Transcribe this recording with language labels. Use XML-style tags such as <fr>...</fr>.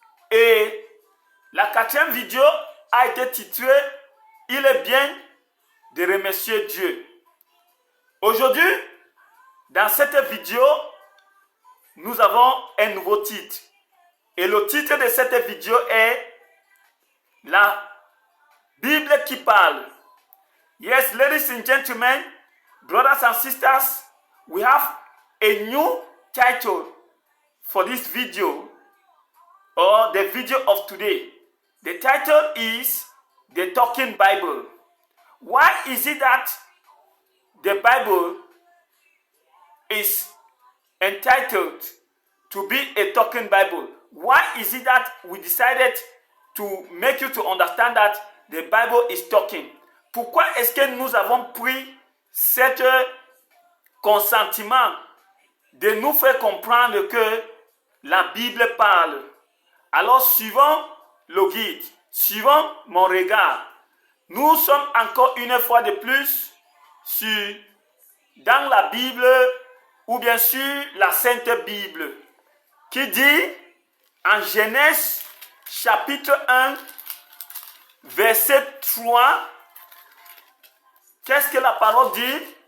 <fr>Et la quatrième vidéo a été titrée Il est bien de remercier Dieu. Aujourd'hui, dans cette vidéo, nous avons un nouveau titre. Et le titre de cette vidéo est La Bible qui parle.</fr> <en>Yes, ladies and gentlemen, brothers and sisters, we have a new title for this video, or the video of today. The title is The Talking Bible. Why is it that the Bible is entitled to be a talking Bible? Why is it that we decided to make you to understand that the Bible is talking?</en> <fr>Pourquoi est-ce que nous avons pris cet consentiment de nous faire comprendre que la Bible parle? Alors, suivant le guide, suivant mon regard, nous sommes encore une fois de plus dans la Bible ou bien sur la Sainte Bible qui dit en Genèse chapitre 1 verset 3, qu'est-ce que la parole dit?</fr>